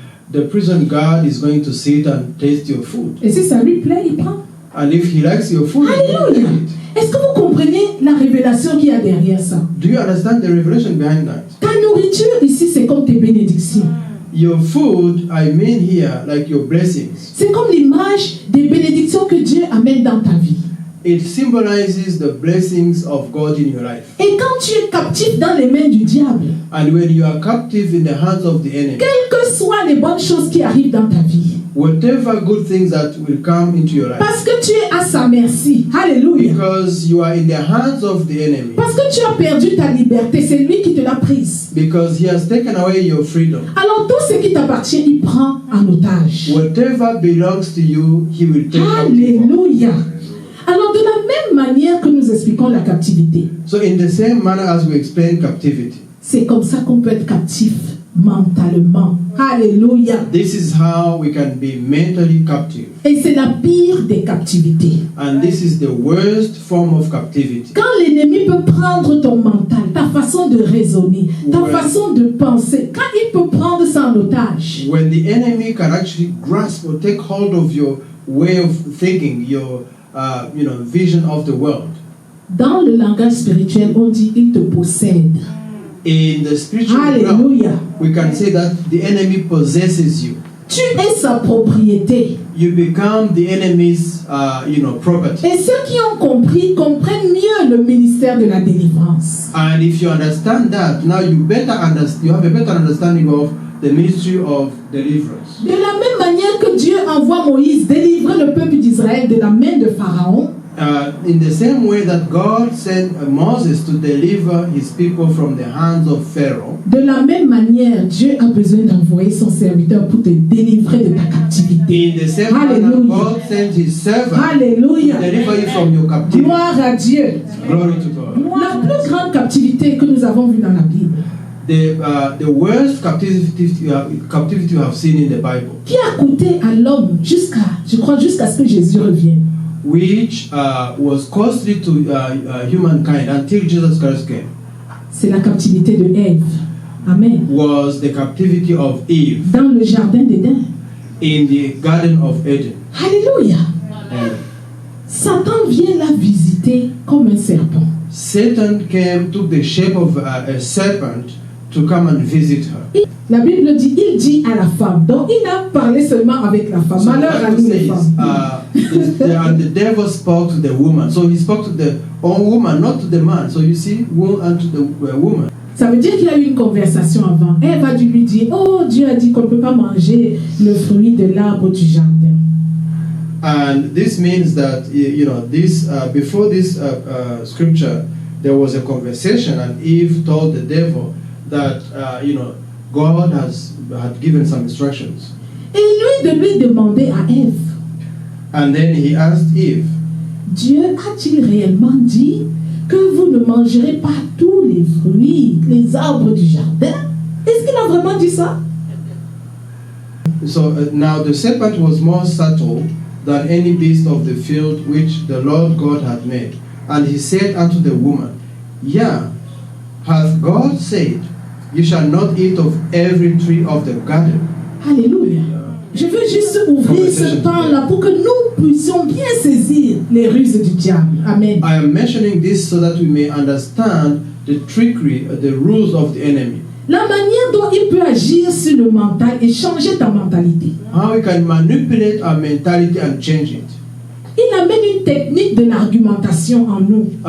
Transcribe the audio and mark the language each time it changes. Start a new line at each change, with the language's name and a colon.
English: The prison guard is going to sit and taste your food.
French: et si ça lui plaît, il prend.
English: And if he likes your food, he will take
French: Alléluia.
English: it.
French: Est-ce que vous comprenez la révélation qu'il y a derrière ça?
English: Do you understand the revelation behind that?
French: Ta nourriture ici, c'est comme tes bénédictions.
English: Your food, I mean here, like your blessings.
French: C'est comme l'image des bénédictions que Dieu amène dans ta vie.
English: It symbolizes the blessings of God in your life.
French: Et quand tu es captif dans les mains du diable,
English: And when you are captive in the hands of the enemy,
French: quelles que soient les bonnes choses qui arrivent dans ta vie,
English: whatever good things that will come into your life,
French: parce que tu es à sa merci, alléluia,
English: because you are in the hands of the enemy,
French: parce que tu as perdu ta liberté, c'est lui qui te l'a prise.
English: because he has taken away your freedom.
French: Alors tout ce qui t'appartient, il prend en otage.
English: Whatever belongs to you, he will take captive.
French: Alléluia. Alors de la même manière que nous expliquons la captivité,
English: So in the same manner as we explain captivity,
French: c'est comme ça qu'on peut être captif mentalement. Alléluia.
English: this is how we can be mentally captive.
French: Et c'est la pire des captivités.
English: And this is the worst form of captivity.
French: Quand l'ennemi peut prendre ton mental, ta façon de raisonner, ta Ouais. façon de penser, quand il peut prendre ça en otage,
English: When the enemy can actually grasp or take hold of your way of thinking, your vision of the world.
French: dans le langage spirituel, on dit il te possède.
English: In the spiritual realm,
French: Alléluia.
English: we can say that the enemy possesses you.
French: Tu es sa propriété.
English: You become the enemy's, property.
French: Et ceux qui ont compris comprennent mieux le ministère de la délivrance.
English: And if you understand that, now you have a better understanding of the ministry of deliverance.
French: De la même manière que Dieu envoie Moïse délivrer le peuple d'Israël de la main de Pharaon,
English: In the same way that God sent Moses to deliver his people from the hands of Pharaoh,
French: de la même manière, Dieu a besoin d'envoyer son serviteur pour te délivrer de ta captivité.
English: in the same manner, Hallelujah. God sent his servant to
French: Alléluia.
English: deliver you from your captivity.
French: Gloire à Dieu.
English: Glory to God.
French: La plus grande captivité que nous avons vue dans la Bible,
English: The worst captivity you have seen in the Bible,
French: qui a coûté à l'homme jusqu'à ce que Jésus revienne,
English: which was costly to humankind until Jesus Christ came,
French: c'est la captivité de Ève.
English: Amen. was the captivity of Eve
French: Dans le jardin d'Éden.
English: in the Garden of Eden.
French: Alléluia.
English: And
French: Satan vient la visiter comme un serpent.
English: Satan took the shape of a serpent to come and visit her.
French: La Bible dit, il dit à la femme. Donc il a parlé seulement avec la femme.
English: So the
French: Malheur à
English: Bible
French: nous les
English: says,
French: femmes.
English: and the devil spoke to the woman. So he spoke to the woman, not to the man. So you see, woe unto the woman.
French: Ça veut dire qu'il y a eu une conversation avant. Ève a dû lui dire, oh, Dieu a dit qu'on ne peut pas manger le fruit de l'arbre du jardin.
English: And this means that, before this scripture, there was a conversation, and Eve told the devil that, God had given some instructions.
French: Et lui de lui demander à Ève,
English: And then he asked Eve,
French: Dieu a-t-il réellement dit que vous ne mangerez pas tous les fruits, les arbres du jardin? Est-ce qu'il a vraiment dit ça?
English: So now the serpent was more subtle than any beast of the field which the Lord God had made. And he said unto the woman, Yeah, hath God said, You shall not eat of every tree of the garden?
French: Alléluia. Je veux juste ouvrir ce temps-là pour que nous puissions bien saisir les ruses du diable.
English: Amen. I am mentioning this so that we may understand the trickery, the rules of the enemy.
French: La manière dont il peut agir sur le mental et changer ta mentalité.
English: How he can manipulate our mentality and change it.
French: Il amène une technique de l'argumentation en nous.